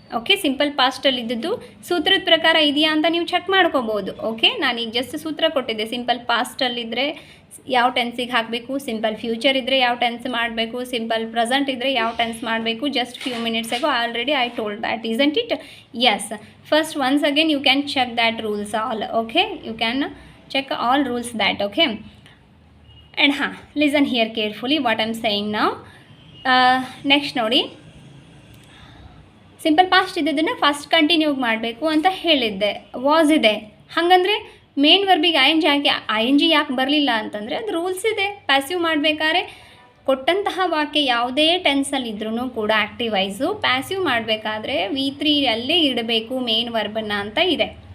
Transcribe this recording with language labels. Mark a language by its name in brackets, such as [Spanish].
[Kannada] Okay, simple ಪಾಸ್ಟಲ್ಲಿದ್ದು ಸೂತ್ರದ ಪ್ರಕಾರ ಇದೆಯಾ ಅಂತ ನೀವು ಚೆಕ್ ಮಾಡ್ಕೋಬೋದು. ಓಕೆ, ನಾನೀಗ ಜಸ್ಟ್ ಸೂತ್ರ ಕೊಟ್ಟಿದ್ದೆ. ಸಿಂಪಲ್ ಪಾಸ್ಟಲ್ಲಿದ್ದರೆ ಯಾವ ಟೆನ್ಸಿಗೆ ಹಾಕಬೇಕು, ಸಿಂಪಲ್ ಫ್ಯೂಚರ್ ಇದ್ದರೆ ಯಾವ ಟೆನ್ಸ್ ಮಾಡಬೇಕು, ಸಿಂಪಲ್ ಪ್ರೆಸೆಂಟ್ ಇದ್ದರೆ ಯಾವ ಟೆನ್ಸ್ ಮಾಡಬೇಕು. [English] Just few minutes ago already I told that, isn't it? Yes, first once again you can check that rules all. Okay, you can check all rules that. Okay, and listen here carefully what I'm saying now. [Kannada] Next ನೋಡಿ, simple past ಇದ್ದದನ್ನು first continue ಮಾಡಬೇಕು ಅಂತ ಹೇಳಿದ್ದೆ. Was ಇದೆ, ಹಾಗಂದರೆ main ವರ್ಬಿಗೆ ING ಯಾಕೆ ಬರಲಿಲ್ಲ ಅಂತಂದರೆ ಅದು rules ಇದೆ. ಪ್ಯಾಸಿವ್ ಮಾಡಬೇಕಾದ್ರೆ ಕೊಟ್ಟಂತಹ ವಾಕ್ಯ ಯಾವುದೇ ಟೆನ್ಸಲ್ಲಿದ್ರೂ ಕೂಡ ಆ್ಯಕ್ಟಿವೈಸು ಪ್ಯಾಸಿವ್ ಮಾಡಬೇಕಾದ್ರೆ V3 ಅಲ್ಲೇ ಇಡಬೇಕು ಮೇನ್ ವರ್ಬನ್ನು ಅಂತ ಇದೆ.